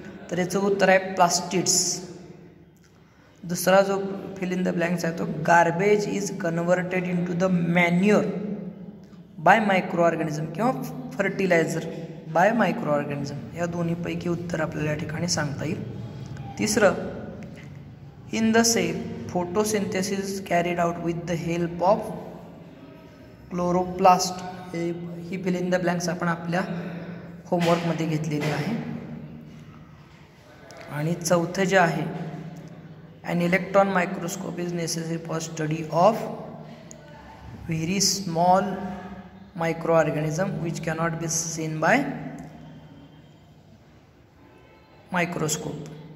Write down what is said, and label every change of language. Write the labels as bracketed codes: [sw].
[mr] तर याचं उत्तर आहे प्लास्टिड्स. दुसरा जो फिल इन द ब्लँक्स आहे तो [en] Garbage is converted into the manure by microorganism किंवा fertiliser by microorganism. [mr] या दोन्हीपैकी उत्तर आपल्याला या ठिकाणी सांगता येईल. [en] तिसरं, in the cell photosynthesis carried out with the help of chloroplast. [mr] He fill in the blanks आपण आपल्या होमवर्कमध्ये घेतलेली आहे. आणि चौथं जे आहे, [en] an electron microscope is necessary for study of very small microorganism which cannot be seen by microscope.